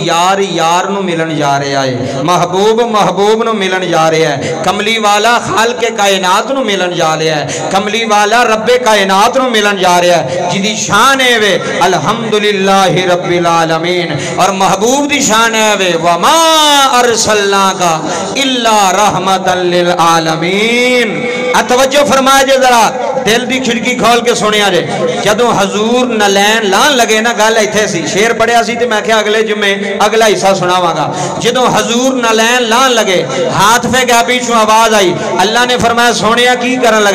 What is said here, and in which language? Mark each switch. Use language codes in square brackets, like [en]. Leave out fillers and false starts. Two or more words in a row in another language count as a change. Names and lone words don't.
[pa] یار یار نوں ملن جا رہا ہے، محبوب محبوب نوں ملن جا رہا ہے، کملی والا خالقِ کائنات نوں ملن جا رہا ہے، کملی والا ربِ کائنات نوں ملن جا رہا ہے، جیدی شان ہے وے [ar] الحمد لله رب العالمين. [pa] اور محبوب دی شان ہے وے [ar] وما أرسلناك إلا رحمة للعالمين. [pa] توجہ فرمائے جے ذرا، دل دی کھڑکی کھول کے سنیا جے. جدوں حضور نعلین لان لگے نا، گل ایتھے سی، شعر پڑھیا سی تے میں آکھیا اگلے جمعے اگلا حصہ سناواں گا. جدوں حضور نعلین لان لگے، ہاتھ پے گیا، پچھوں آواز آئی، اللہ نے فرمایا سونیا کی کرن لگا?